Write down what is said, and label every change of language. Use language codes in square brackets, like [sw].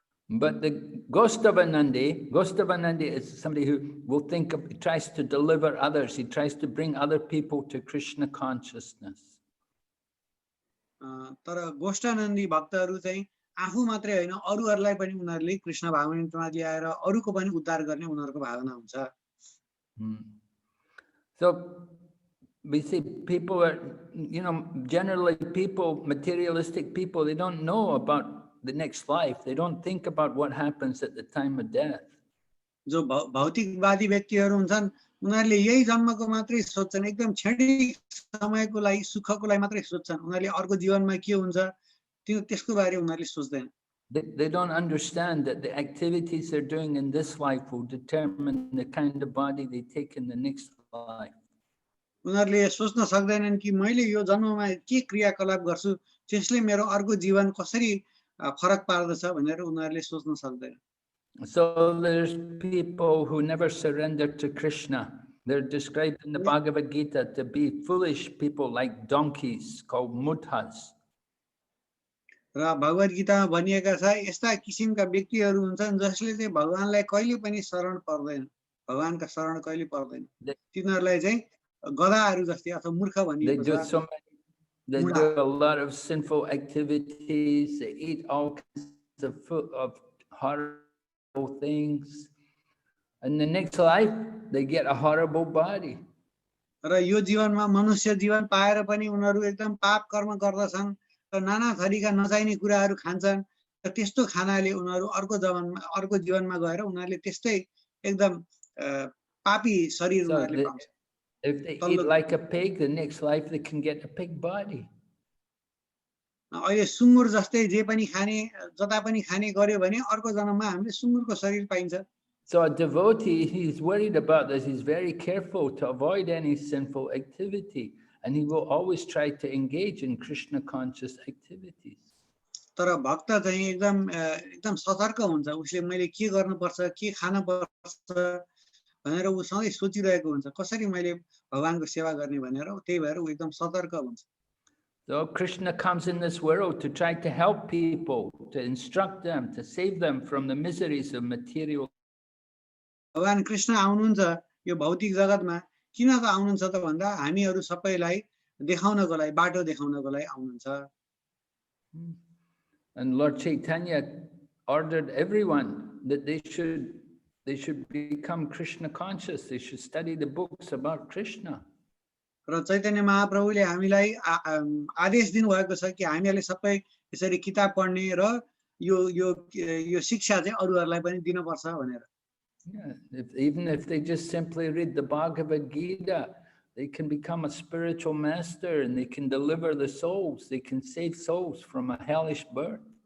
[en] But the Gostavanandi is somebody who will tries to deliver others. He tries to bring other people to Krishna consciousness. [ne] तर गोष्ठानन्दी भक्तहरू चाहिँ आफू मात्रै होइन अरूहरूलाई पनि उनीहरूले कृष्ण भावनामा ल्याएर अरूको पनि उद्धार गर्ने उनीहरूको भावना हुन्छ [en] So we see people are, generally people, materialistic people, they don't know about the next life. They don't think about what happens at the time of death. [ne] जो भौतिकवादी व्यक्तिहरू हुन्छन् उनीहरूले यही जन्मको मात्रै सोच्छन् एकदम क्षणिक समयको लागि सुखको लागि मात्रै सोच्छन् उनीहरूले अर्को जीवनमा के हुन्छ त्यसको बारे उनीहरूले सोच्दैन [en] They don't understand that the activities they're doing in this life will determine the kind of body they take in the next life. [ne] उनीहरूले सोच्न सक्दैनन् कि मैले यो जन्ममा के क्रियाकलाप गर्छु त्यसले मेरो अर्को जीवन कसरी फरक पार्दछ भनेर उनीहरूले सोच्न सक्दैन [en] So there's people who never surrender to Krishna. They're described in the Bhagavad Gita to be foolish people like donkeys called mudhas. [ne] र भगवत गीतामा भनिएका छ यस्ता किसिमका व्यक्तिहरू हुन्छन् जसले चाहिँ भगवानलाई कहिले पनि शरण पर्दैन भगवानका शरण कहिले पर्दैन तिनीहरूलाई चाहिँ गधाहरू जस्तै अथवा मूर्ख भनिएको छ [en] They do a lot of sinful activities. They eat all kinds of food, of horrible things. In the next life, they get a horrible body. [ne] र यो जीवनमा मनुष्य जीवन पाएर पनि उनीहरू एकदम पाप कर्म गर्दछन् र नाना थरीका नचाहिने कुराहरू खान्छन् र त्यस्तो खानाले उनीहरू अर्को जीवनमा गएर उनीहरूले त्यस्तै एकदम पापी शरीर उनीहरूले पाउँछन् [en] If they eat like a pig, the next life they can get a pig body. [ne] अहिले सुँगुर जस्तै जे पनि खाने जता पनि खाने गर्यो भने अर्को जन्ममा हामीले सुँगुरको शरीर पाइन्छ [en] So a devotee, he's worried about this. He's very careful to avoid any sinful activity, and he will always try to engage in Krishna conscious activities. [ne] तर भक्त चाहिँ एकदम सतर्क हुन्छ उसले मैले के गर्नुपर्छ के खान पर्छ भनेर उ सधैँ सोचिरहेको हुन्छ कसरी मैले भगवानको सेवा गर्ने भनेर त्यही भएर उ एकदम सतर्क हुन्छ [en] So Krishna comes in this world to try to help people, to instruct them, to save them from the miseries of material. [ne] भगवान कृष्ण आउनुहुन्छ यो भौतिक जगतमा किन त आउनुहुन्छ त भन्दा हामीहरू सबैलाई देखाउनको लागि बाटो देखाउनको लागि आउनुहुन्छ [en] And Lord Chaitanya ordered everyone that they should become Krishna conscious. They should study the books about Krishna. [ne] र चैतन्य महाप्रभुले हामीलाई आदेश दिनुभएको छ कि हामीहरूले सबै यसरी किताब पढ्ने र यो शिक्षा चाहिँ अरूहरूलाई पनि दिनुपर्छ भनेर [en] Yeah, even if they just simply read the Bhagavad Gita, they can become a spiritual master and they can deliver the souls. They can save souls from a hellish birth.